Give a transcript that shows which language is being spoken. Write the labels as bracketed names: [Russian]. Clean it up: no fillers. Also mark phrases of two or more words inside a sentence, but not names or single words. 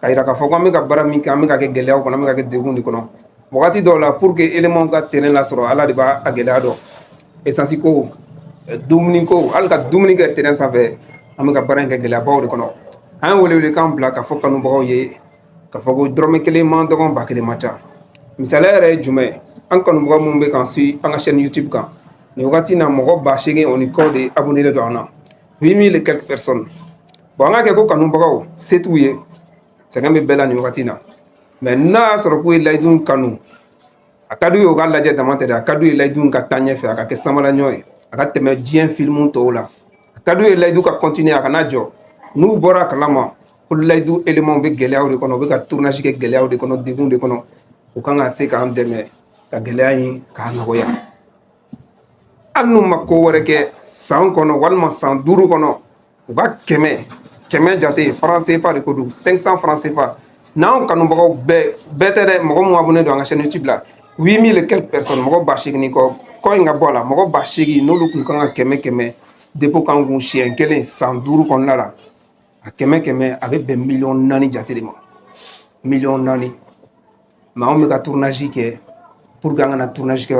[Bambara] yira k'a fɔ ko an bɛ ka baara min kɛ an bɛ ka kɛ gɛlɛyaw kɔnɔ an bɛ ka kɛ degun de kɔnɔ wagati dɔw la [French] pour que [Bambara] élément ka terrain lasɔrɔ Ala de b'a gɛlɛya dɔn essence ko dumuni ko hali ka dumuni kɛ terrain sanfɛ an bɛ ka baara in kɛ gɛlɛyabaw de kɔnɔ an ye welewelekan bila k'a fɔ kanubagaw ye k'a fɔ ko dɔrɔmɛ 1 man dɔgɔn 1000 man ca misaliya yɛrɛ ye jumɛn an kanubagaw minnu bɛ k'an suit an ka chaîne YouTube kan nin wagati in na mɔgɔ 8,000 o ni kɔ de abonné don an na 8000 [French] et quelques personnes [Bambara] bon an ka kɛ ko kanubagaw se t'u ye sɛgɛn bɛ bɛɛ la nin wagati in na mais n'a y'a sɔrɔ k'u ye Layidu kanu a ka d'u ye u ka lajɛ dama tɛ dɛ a ka d'u ye Layidu ka taa ɲɛfɛ a ka kɛ samalaɲɔ ye a ka tɛmɛ diɲɛ film tɔw la a ka d'u ye Layidu ka continuer a kana jɔ n'u bɔra a kalama ko Layidu éléments bɛ gɛlɛyaw de kɔnɔ u bɛ ka tournage kɛ gɛlɛyaw de kɔnɔ degun de kɔnɔ u kan ka se k'an dɛmɛ ka gɛlɛya in k'a nɔgɔya hali n'u ma ko wɛrɛ kɛ san kɔnɔ walima san 5 kɔnɔ u ka 100 jate franc CFA de ko don 500 francs CFA n'anw kanubagaw bɛɛ tɛ dɛ mɔgɔ mun abonné don an ka chaîne YouTube la 8000 [French] et quelques personnes [Bambara] mɔgɔ 8,000 kɔ in ka bɔ a la mɔgɔ 8,000 n'olu kun kan ka 100 dépôt kan kun siɲɛ 1 san 5 kɔnɔna la a 100 a bɛ bɛn 4,000,000 jate de ma 4,000,000 mais anw bɛ ka tournage kɛ [French] pour que [Bambara] an kana tournage kɛ